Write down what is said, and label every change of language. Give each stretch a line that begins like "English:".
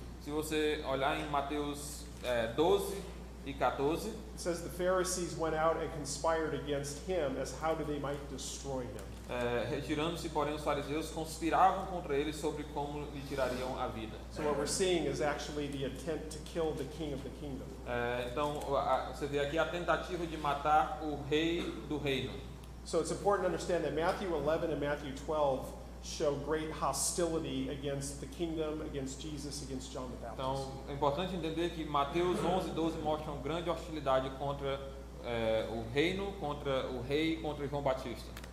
Portuguese: se você olhar em Mateus 12 e 14,
English: it says the Pharisees went out and conspired against him as how they might destroy him.
Portuguese: Retirando-se, porém, os fariseus conspiravam contra ele sobre como lhe tirariam a vida.
English: So what we're seeing is actually the attempt to kill the king of the kingdom.
Portuguese: Então, você vê aqui a tentativa de matar o rei do reino.
English: So it's important to understand that Matthew 11 and Matthew 12 show great hostility against the kingdom, against Jesus, against John the Baptist.
Portuguese: Então, é importante entender que Mateus 11 e 12 mostram grande hostilidade contra o reino, contra o rei, contra João Batista.